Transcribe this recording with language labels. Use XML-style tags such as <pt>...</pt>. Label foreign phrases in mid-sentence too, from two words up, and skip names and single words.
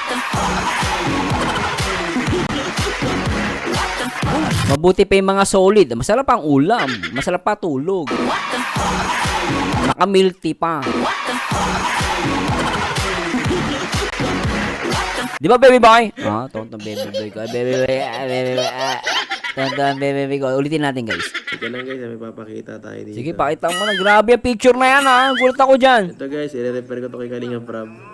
<tl>Mabuti pa yung mga solid. Masarap ang ulam. Masarap pa tulog. Nakamilty pa. Di ba,</tl> <en>baby boy?</en> <tl>Tontong</tl> <en>baby boy</en> <tl>ko.</tl> <en>Baby boy.</en> <tl>Tontong</tl> <en>baby boy</en> <tl>ko. Ulitin natin, guys. Teka lang guys, may papakita tayo dito. Sige, pakita mo na. Grabe ang picture na yan, ha. Gulat ako dyan. Ito guys, i-refer ko to kay Kalinga Prab.</tl>